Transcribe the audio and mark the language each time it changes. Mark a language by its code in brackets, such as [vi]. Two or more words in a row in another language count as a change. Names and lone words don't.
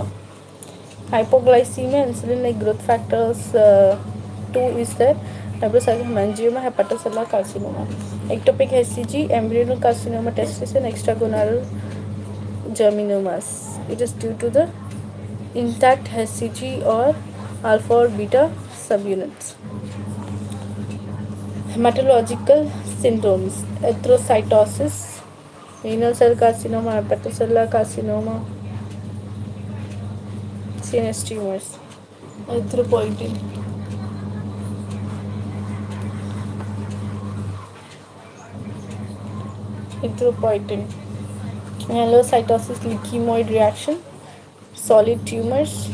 [en] Hypoglycemia, insulin like growth factors 2 is there. Fibrosarcoma, hepatocellular carcinoma. Ectopic HCG, embryonal carcinoma, testis, and extragonadal germinomas. It is due to the intact HCG or alpha or beta subunits. Hematological syndromes, erythrocytosis, renal cell carcinoma, hepatocellular carcinoma, CNS tumors, erythropoietin. Erythropoietin. Myelocytosis, leukemioid reaction, solid tumors.